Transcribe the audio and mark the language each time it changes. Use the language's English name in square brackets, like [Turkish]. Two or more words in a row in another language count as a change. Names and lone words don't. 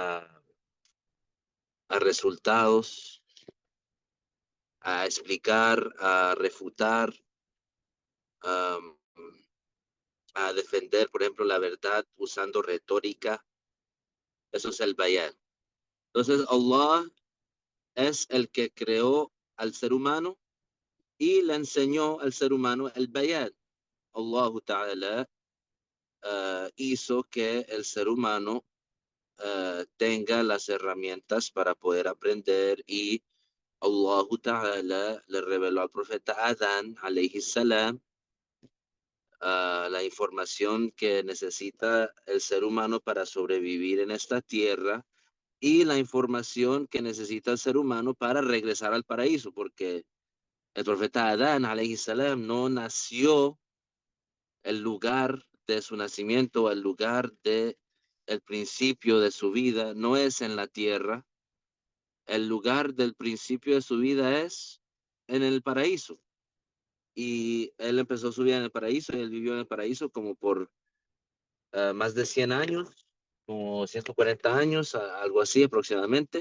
[Spanish] a resultados, a explicar, a refutar, um, a defender, por ejemplo, la verdad usando retórica. Eso es el bayán. Entonces, Allah es el que creó al ser humano y le enseñó al ser humano el bayán. Allah Ta'ala hizo que el ser humano tenga las herramientas para poder aprender y Allah Ta'ala le reveló al profeta Adán, [Arabic] عليه السلام, [Spanish] la información que necesita el ser humano para sobrevivir en esta tierra y la información que necesita el ser humano para regresar al paraíso, porque el profeta Adán, [Arabic] عليه السلام, [Spanish] no nació, el lugar de su nacimiento, el lugar de el principio de su vida, no es en la tierra, el lugar del principio de su vida es en el paraíso. Y él empezó su vida en el paraíso y él vivió en el paraíso como por más de 100 años, como 140 años, algo así aproximadamente.